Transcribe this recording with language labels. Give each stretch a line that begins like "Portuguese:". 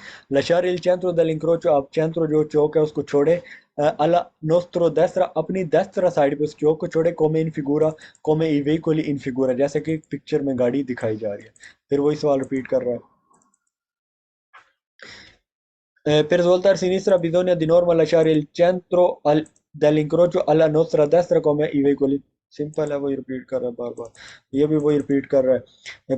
Italian: lasciare il centro dell'incrocio,
Hindi: आप centro जो चौक है उसको छोड़े,
Italian: alla nostro destra
Hindi: अपनी destra साइड पे उस चौक को छोड़े,
Italian: come in figura come i veicoli in figura,
Hindi: जैसे कि पिक्चर में गाड़ी दिखाई जा रही है। फिर वही सवाल रिपीट कर रहा है।
Italian: Per svoltare a sinistra bisogna di norma lasciare il centro dell'incrocio alla nostra destra come i veicoli।
Hindi: Simple है, वही रिपीट कर रहा है बार बार, ये भी वही रिपीट कर रहा है।